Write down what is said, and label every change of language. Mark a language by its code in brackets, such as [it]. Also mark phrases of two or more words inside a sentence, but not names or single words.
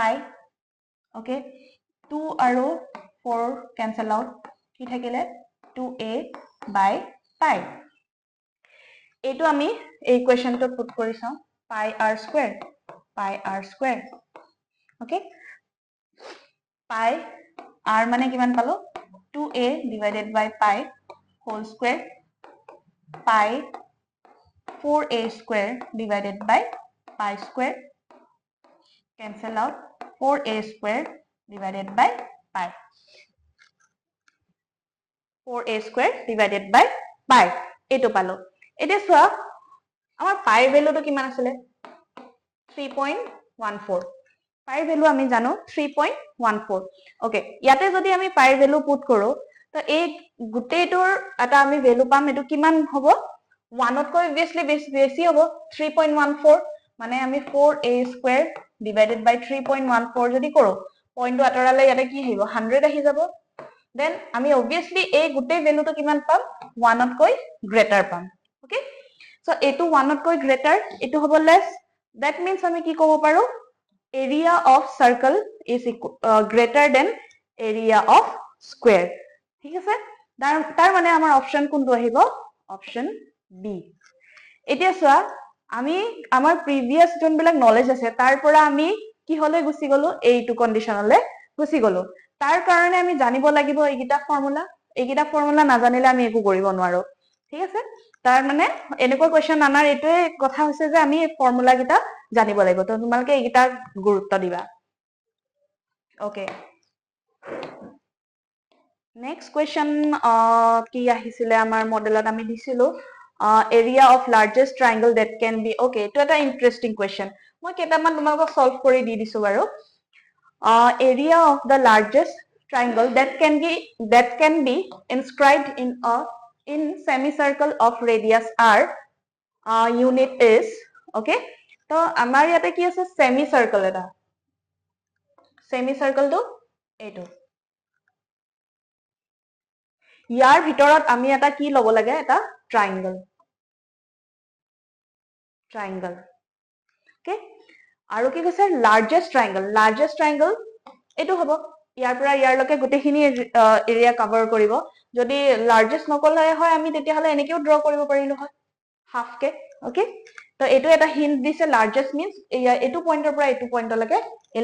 [as] ওকে, 2 আৰু 4 [en] cancel out, [as] কি থাকিলে 2a [en] by pi. [as] এইটো আমি এই ইকুৱেশ্যনটো পুট কৰি চাওঁ, [en] pi r square, pi r square. ওকে, পাই r [as] মানে কিমান পালো [en] 2a divided by pi whole square pi 4a square divided by pi square cancel out 4a square divided by pi 4a square divided by pi [as] এটো পালো এতিয়া সোয়া আমার [en] pi valueটো [as] কিমান আছিল 3.14 [en] pi value [as] আমি জানো 3.14 ওকে ইয়াতে যদি আমি [en] pi value [as] পুট কৰো তো এই গুটেটোৰ এটা আমি ভ্যালু পাম এটো কিমান হ'ব 1 তকৈ obviously বেছি হ'ব 3.14 মানে আমি [en] 4a square divided by 3.14 [as] যদি কৰো পইণ্টটো আতৰালে ইয়াতে কি আহিব 100 আহি যাব then আমি obviously এই গুটে ভ্যালুটো কিমান পাম 1 তকৈ গ্ৰেটাৰ পাম ওকে so এটো 1 তকৈ গ্ৰেটাৰ এটো হ'ব [en] less that means [as] আমি কি ক'ব পাৰো [en] area of circle is greater than area of square [as] ঠিক আছে তাৰ মানে আমাৰ অপচন কোনটো আহিব [en] option B [as] এতিয়া সোয়া আমি আমাৰ প্ৰিভিয়াস যোনবিলাক নলেজ আছে তাৰ পৰা আমি কি হলে গুছি গলো এইটো কন্ডিশনলে গুছি গলো তাৰ কাৰণে আমি জানিব লাগিব এইগিটা ফৰ্মুলা নাজানিলে আমি একো কৰিব নোৱাৰো ঠিক আছে তাৰ মানে এনেকুৱা কোৱেশ্চন আনাৰ এটোৱে কথা হৈছে যে আমি ফৰ্মুলা গিটা জানিব লাগিব তো তোমালকে এইগিটা গুৰুত্ব দিবা ওকে নেক্সট কোৱেশ্চন কি আহিছিলে আমাৰ মডেলত আমি দিছিলো [en] area of largest triangle that can be okay [as] এটো এটা [en] interesting question [as] মই কেটামান তোমালক সলভ কৰি দি দিছো বাৰু [en] area of the largest triangle that can be inscribed in semicircle of radius r unit is okay [as] তো আমাৰ ইয়াতে কি আছে semicircle এটা semicircle টো এইটো ইয়াৰ ভিতৰত আমি এটা কি লব লাগে এটা triangle okay আৰু কি কৈছে [en] largest triangle [as] এটো হ'ব ইয়াৰ পৰা ইয়াৰ লকে গুটেখিনি [en] area cover [as] কৰিব যদি লাৰ্জেষ্ট নকলে হয় আমি তেতিয়া হলে এনেকেও ড্ৰ কৰিব পাৰিলো হয় হাফ কে ওকে তো এটো এটা হিন্ট দিছে [en] largest means [as] এটো পইণ্টৰ পৰা এটো পইণ্টলৈকে এই